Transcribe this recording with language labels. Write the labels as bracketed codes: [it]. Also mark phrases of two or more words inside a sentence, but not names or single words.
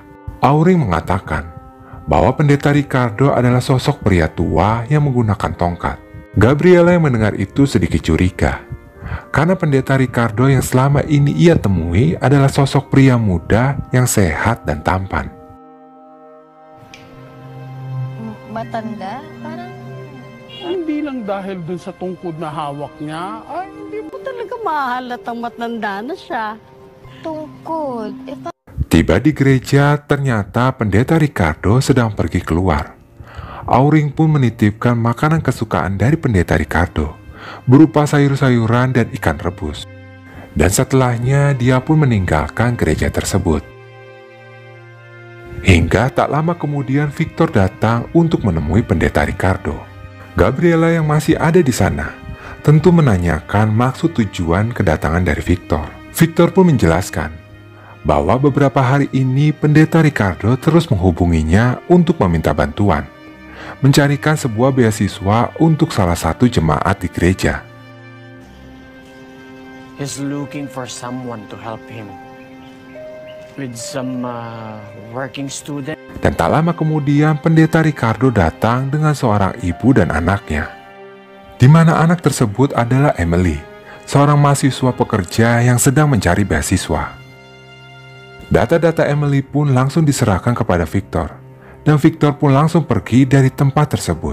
[id] Auring mengatakan bahwa pendeta Ricardo adalah sosok pria tua yang menggunakan tongkat. Gabriela yang mendengar itu sedikit curiga, karena pendeta Ricardo yang selama ini ia temui adalah sosok pria muda yang sehat dan tampan. [tl] Matanda? Parang... Hindi lang dahil dun sa tungkod na hawak niya, ay hindi mo talaga mahalatang matanda na siya. Tungkod? [id] Tiba di gereja, ternyata pendeta Ricardo sedang pergi keluar. Auring pun menitipkan makanan kesukaan dari pendeta Ricardo, berupa sayur-sayuran dan ikan rebus. Dan setelahnya dia pun meninggalkan gereja tersebut. Hingga tak lama kemudian Victor datang untuk menemui pendeta Ricardo. Gabriela yang masih ada di sana tentu menanyakan maksud tujuan kedatangan dari Victor. Victor pun menjelaskan bahwa beberapa hari ini pendeta Ricardo terus menghubunginya untuk meminta bantuan, mencarikan sebuah beasiswa untuk salah satu jemaat di gereja. [en] He's looking for someone to help him with some working student. [id] Dan tak lama kemudian pendeta Ricardo datang dengan seorang ibu dan anaknya, di mana anak tersebut adalah Emily, seorang mahasiswa pekerja yang sedang mencari beasiswa. Data-data Emily pun langsung diserahkan kepada Victor, dan Victor pun langsung pergi dari tempat tersebut.